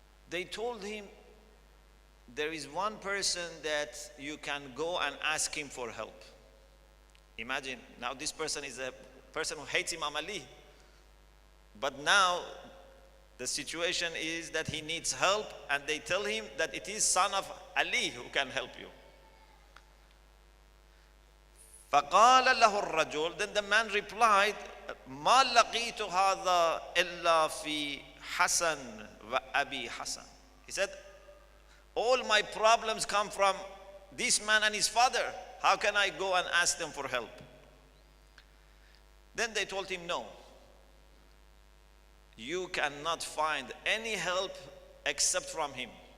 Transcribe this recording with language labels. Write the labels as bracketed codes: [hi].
[en] They told him, there is one person that you can go and ask him for help. Imagine, now this person is a person who hates Imam Ali. But now the situation is that he needs help, and they tell him that it is son of Ali who can help you. [ar] فَقَالَ لَهُ الرَّجُلُ. [en] Then the man replied, [ar] مَا لَقِيتُ هَذَا إِلَّا فِي حَسَنٍ وَأَبِي حَسَنٍ. [en] He said, all my problems come from this man and his father. How can I go and ask them for help? Then they told him, no, you cannot find any help except from him.